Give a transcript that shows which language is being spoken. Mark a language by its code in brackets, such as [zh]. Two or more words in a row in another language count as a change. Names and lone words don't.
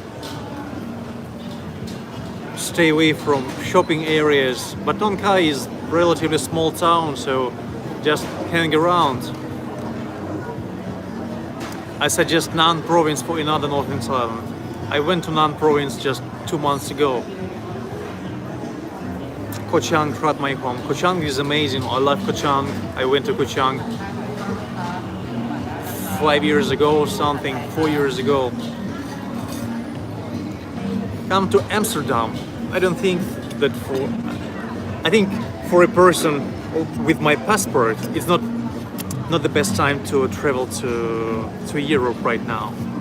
[en] Stay away from shopping areas. But Nong Khai is relatively small town, so just hang around. I suggest Nan province for another northern Thailand. I went to Nan province just 2 months ago. Koh Chang, Prat my home. Koh Chang is amazing. I love Koh Chang. I went to Koh Chang 5 years ago or something, 4 years ago. Come to Amsterdam. I don't think that I think for a person with my passport, it's not the best time to travel to Europe right now.